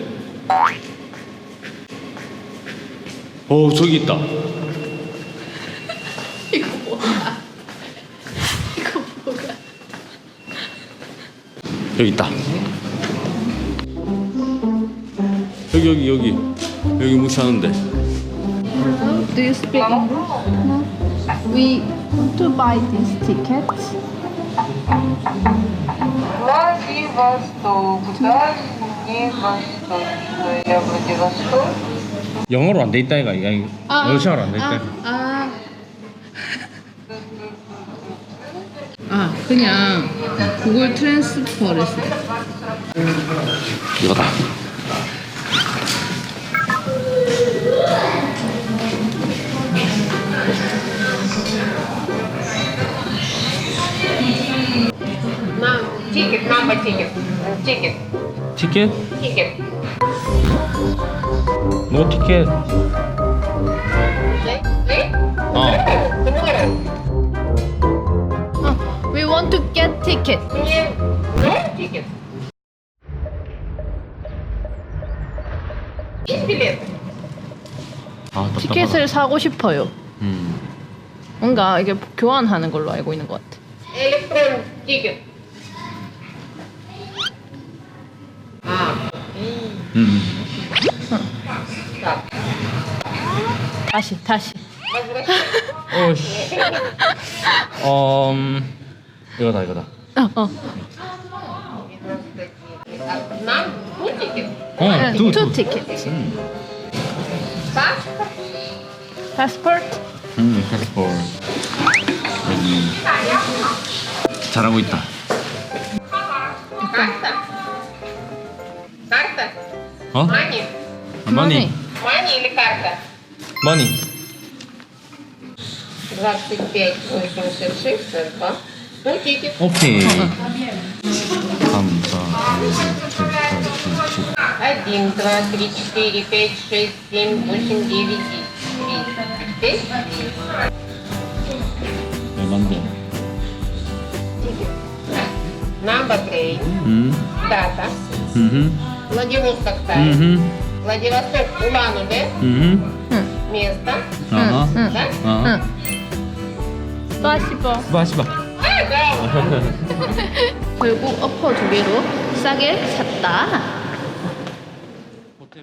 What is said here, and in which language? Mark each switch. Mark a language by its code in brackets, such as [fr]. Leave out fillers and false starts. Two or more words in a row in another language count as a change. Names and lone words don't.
[ko] 저기 있다. 이거 뭐야? 이거 뭐야? 여기 있다. 여기 무시하는데. [en] Hello, do you speak English? No. We want to buy these tickets. [ru] Владивосток, Дальний Восток, я Владивосток. [ko] 영어로 안 돼 있다 이가. 러시아로 안 돼 있다. 그냥 구글 트랜스퍼를 써. 이거다. [en] Ticket, mama, ticket. Ticket. 티켓? Тикет. No ticket. We want to get ticket. [ru] Нет, [en] no ticket. [ru] Есть билет? [ko] 답답하다. 티켓을 사고 싶어요. 뭔가 이게 교환하는 걸로 알고 있는 것 같아. Электрон тикет. Так, 다시. 오씨. 이거다. нам ну тикет. [en] Two tickets. [ru] Паспорт. [en] Passport? [ko] 패스포트. 여기 잘하고 있다. [ru] Карта. Карта. [ko] 어? [en] Мани. 머니. [ru] Мани или карта? [en] 머니. 25, 86, 42. [ru] Ну, тикет. [ko] 오케이. 3, 4, 1, 2, 3, 4, 5, 6, 7, 8, 9, 10. 얼만데? [en] Number 3. [ru] Дата. Владивосток Тай. Владивосток Улан-Удэ. Место. [ko] 아하. [ru] Да? 스파시버. 마시바. А, да. [ko] 결국 어퍼 두 개로 싸게 샀다.